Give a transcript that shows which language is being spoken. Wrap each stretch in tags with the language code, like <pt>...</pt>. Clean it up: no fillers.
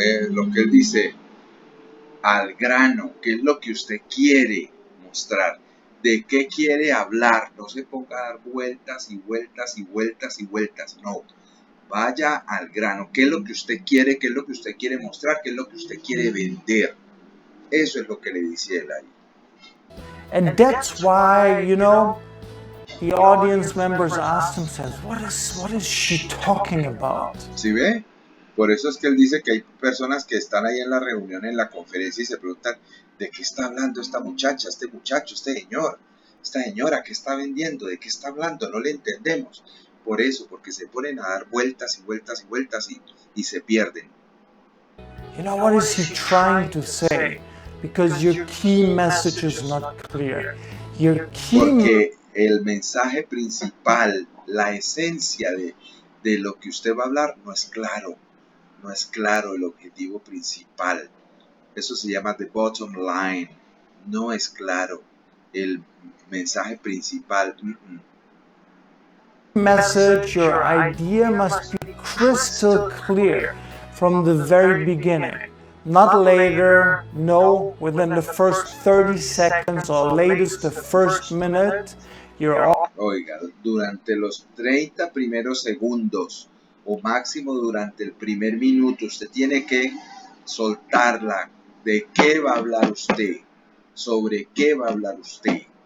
<es>Lo que él dice, al grano, ¿qué es lo que usted quiere mostrar? ¿De qué quiere hablar? No se ponga a dar vueltas y vueltas y vueltas y vueltas, no. Vaya al grano, ¿qué es lo que usted quiere? ¿Qué es lo que usted quiere mostrar? ¿Qué es lo que usted quiere vender? Eso es lo que le dice él ahí.</es> <en>And that's why, you know, the audience members ask themselves, what is she talking about?</en> <es>¿Sí ve? Por eso es que él dice que hay personas que están ahí en la reunión, en la conferencia, y se preguntan, ¿de qué está hablando esta muchacha, este muchacho, este señor, esta señora? ¿Qué está vendiendo? ¿De qué está hablando? No le entendemos. Por eso, porque se ponen a dar vueltas y vueltas y vueltas y se pierden.</es> <en>You know, what is he trying to say? Because your key message is not clear. Your key</en> <es>Porque el mensaje principal, la esencia de lo que usted va a hablar no es claro. No es claro el objetivo principal. Eso se llama</es> <en>the bottom line.</en> <es>No es claro el mensaje principal.</es> <en>message, your idea must be crystal clear from the very beginning. Not later, no, within the first 30 seconds or latest the first minute, you're</en> <es>Oiga, durante los 30 primeros segundos o máximo durante el primer minuto, usted tiene que soltarla. ¿De qué va a hablar usted? ¿Sobre qué va a hablar usted?</es>